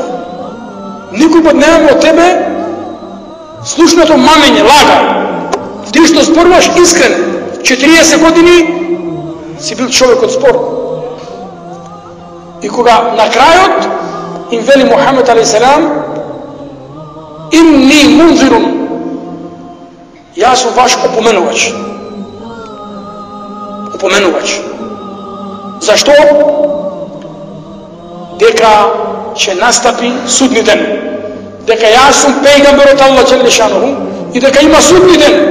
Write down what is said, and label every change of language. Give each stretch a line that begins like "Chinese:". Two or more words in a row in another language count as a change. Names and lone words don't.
Macedonian: Никој пат немаме од тебе слушнато мамење, лага. Ти што зборуваш искрен, 40 години си бил човек од спор." И кога на крајот им вели Мухамед
Arabic: عليه السلام: "إني منذر",
Macedonian: јас сум ваш опоменувач. Опоменувач. Зашто? Дека ќе настапи судни ден. Дека јас сум пејгамбер од
Arabic: الله جل شأنه
Macedonian: и дека има судни ден.